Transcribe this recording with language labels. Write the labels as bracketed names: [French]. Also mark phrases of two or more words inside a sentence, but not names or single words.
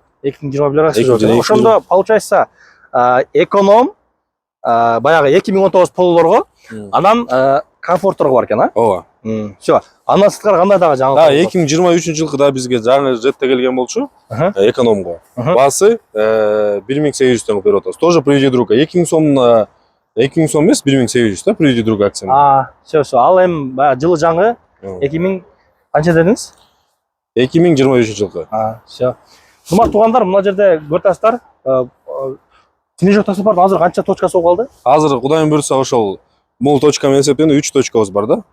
[Kyrgyz] 2021 акция жок. Ошондо получается эконом баягы 2019 Pololorго, анан комфортторго бар экен, а? Ооба. [Russian] Всё. [Kyrgyz] Андан сырткары кандай дагы жаңы? 2023 жылкы да бизге жаңы жетте келген болчу. Экономго. Баасы 1800төн кылып берип атабыз. [Russian] Тоже приведи друга. [Kyrgyz] 2000 сом 2000 сом эмес, 1800 да, [Russian] приведи друга акция. Всё. [Kyrgyz] Ал эми баягы жылы жаңы 2000 канча дедиңиз? 2023 жылкы. [Russian] Всё. [Kyrgyz] Урматтуу туугандар, мына жерде көрүп Снежок таксопарктын азыр канча точкасы болуп калды? Азыр Кудайым буйрса ошол мол точка менен эсептегенде 3 точкабыз бар да.